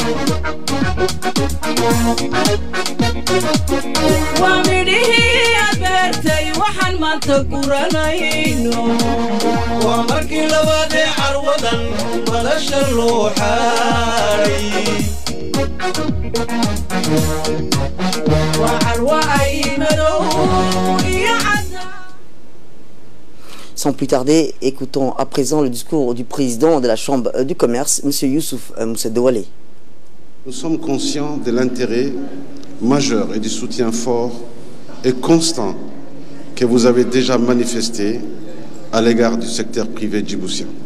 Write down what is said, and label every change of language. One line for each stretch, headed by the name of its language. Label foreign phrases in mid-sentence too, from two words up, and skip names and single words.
Somali: waa midhihii aad beertay waxaan maanta guranayno waa markii labaad ee carwadan madasha loo xaaray waa carwa ay madow iyo
French: Sans plus tarder, écoutons à présent le discours du président de la Chambre du commerce, M. Youssouf Moussa Doualé. Nous sommes conscients de l'intérêt majeur et du soutien fort et constant que vous avez déjà manifesté à l'égard du secteur privé djiboutien.